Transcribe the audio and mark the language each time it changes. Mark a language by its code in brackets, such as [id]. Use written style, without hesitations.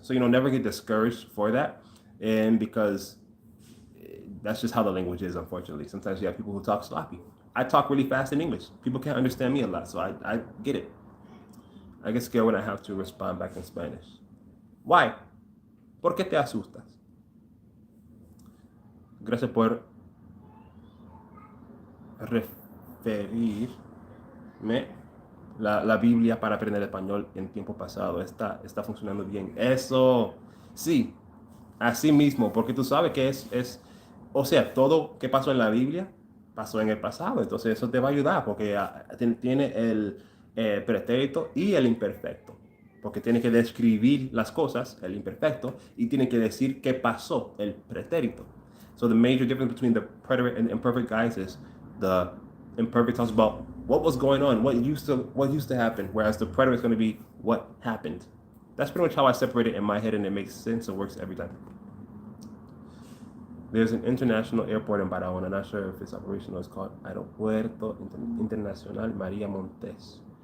[en] So, you know, never get discouraged for that, and because that's just how the language is, unfortunately. Sometimes you have people who talk sloppy. I talk really fast in English. People can't understand me a lot, so I get it. I get scared when I have to respond back in Spanish. Why? [es] ¿Por qué te asustas? Gracias por referirme la Biblia para aprender español en tiempo pasado. Está funcionando bien. Eso, sí, así mismo, porque tú sabes que es, o sea, todo que pasó en la Biblia pasó en el pasado. Entonces eso te va a ayudar porque tiene el pretérito y el imperfecto. Porque tiene que describir las cosas, el imperfecto, y tiene que decir qué pasó, el pretérito. [en] So the major difference between the preterite and imperfect, guys, is the imperfect talks about what was going on, what used to happen, whereas the preterite is going to be what happened. That's pretty much how I separate it in my head, and it makes sense. It works every time. There's an international airport in Barahona. I'm not sure if it's operational. It's called Aeropuerto Internacional María Montes.